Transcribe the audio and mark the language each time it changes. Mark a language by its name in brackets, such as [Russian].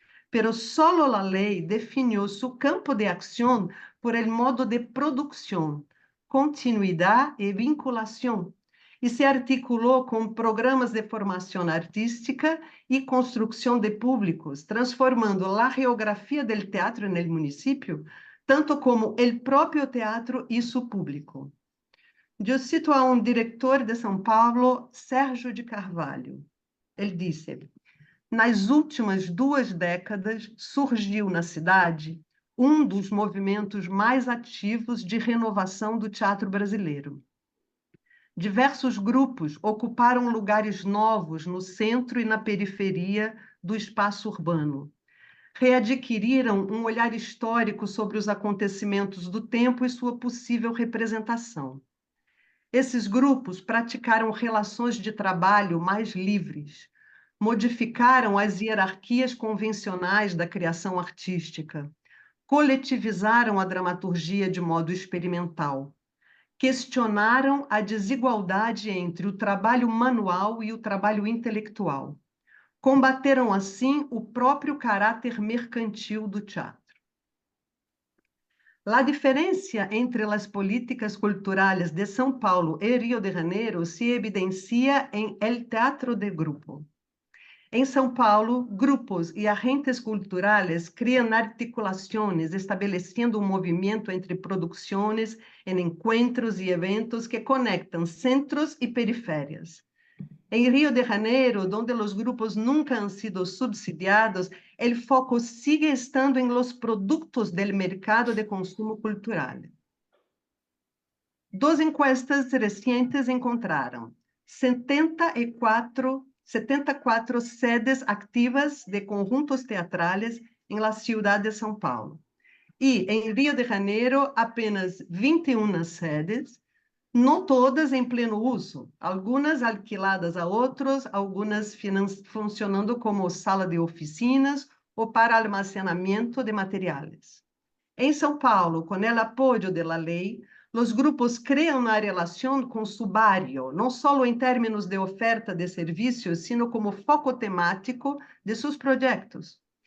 [Spanish] Pero solo la ley definió su campo de acción por el modo de producción, continuidad y vinculación, y se articuló con programas de formación artística y construcción de públicos, transformando la geografía del teatro en el municipio, tanto como el propio teatro y su público. Yo cito a un director de São Paulo, Sérgio de Carvalho. [Portuguese] Ele disse: nas últimas 2 décadas, surgiu na cidade dos movimentos mais ativos de renovação do teatro brasileiro. Diversos grupos ocuparam lugares novos no centro e na periferia do espaço urbano. Readquiriram um olhar histórico sobre os acontecimentos do tempo e sua possível representação. Esses grupos praticaram relações de trabalho mais livres, modificaram as hierarquias convencionais da criação artística, coletivizaram a dramaturgia de modo experimental, questionaram a desigualdade entre o trabalho manual e o trabalho intelectual. Combateram, assim, o próprio caráter mercantil do teatro. [Spanish] La diferencia entre las políticas culturales de São Paulo y Rio de Janeiro se evidencia en el teatro de grupo. En São Paulo, grupos y agentes culturales crean articulaciones, estableciendo un movimiento entre producciones en encuentros y eventos que conectan centros y periferias. En Rio de Janeiro, donde los grupos nunca han sido subsidiados, el foco sigue estando en los productos del mercado de consumo cultural. 2 encuestas recientes encontraron 74 sedes activas de conjuntos teatrales en la ciudad de São Paulo. Y en Rio de Janeiro, apenas 21 sedes, [Portuguese] não todas em pleno uso, algumas [Spanish] alquiladas [Portuguese] a outros, algumas funcionando como sala de oficinas ou para almacenamento de materiais. Em São Paulo, com o apoio da lei, os grupos criam uma relação com [Spanish] su barrio, [Portuguese] não só em termos de oferta de serviços, [Spanish] sino [Portuguese] como foco temático de seus projetos.